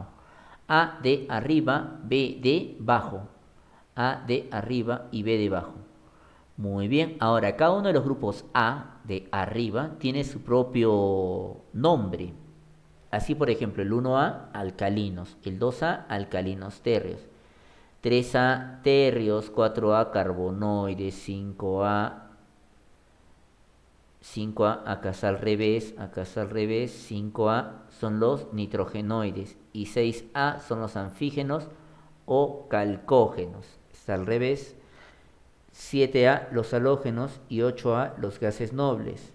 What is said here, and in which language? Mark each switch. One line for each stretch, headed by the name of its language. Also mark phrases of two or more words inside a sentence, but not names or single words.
Spanish: A de arriba, B de abajo. A de arriba y B de abajo. Muy bien, ahora cada uno de los grupos A de arriba tiene su propio nombre. Así, por ejemplo, el 1A, alcalinos, el 2A, alcalinos térreos, 3A, térreos, 4A, carbonoides, 5A, acá está al revés, 5A son los nitrogenoides y 6A son los anfígenos o calcógenos, está al revés, 7A los halógenos y 8A los gases nobles.